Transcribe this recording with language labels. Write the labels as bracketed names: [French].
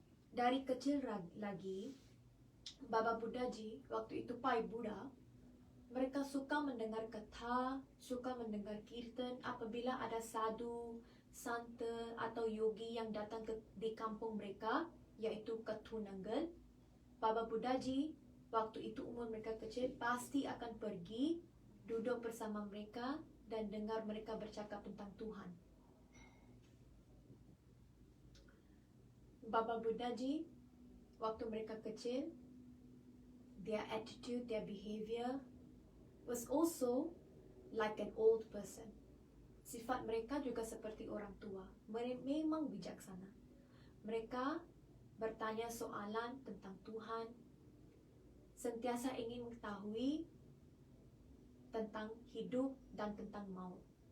[Malay] Dari kecil lagi, Baba Buddha Ji, waktu itu Pai Buddha, mereka suka mendengar kata, suka mendengar kirtan apabila ada sadhu, santa atau yogi yang datang di kampung mereka, yaitu Ketunanggal. Baba Buddha Ji, waktu itu umur mereka kecil, pasti akan pergi duduk bersama mereka dan dengar mereka bercakap tentang Tuhan. [English] Baba Buddha Ji, [Malay] waktu mereka kecil, [English] their attitude, their behavior was also like an old person. [Malay] Sifat mereka juga seperti orang tua. Memang bijaksana. Mereka bertanya soalan tentang Tuhan, sentiasa ingin mengetahui tentang hidup dan tentang maut.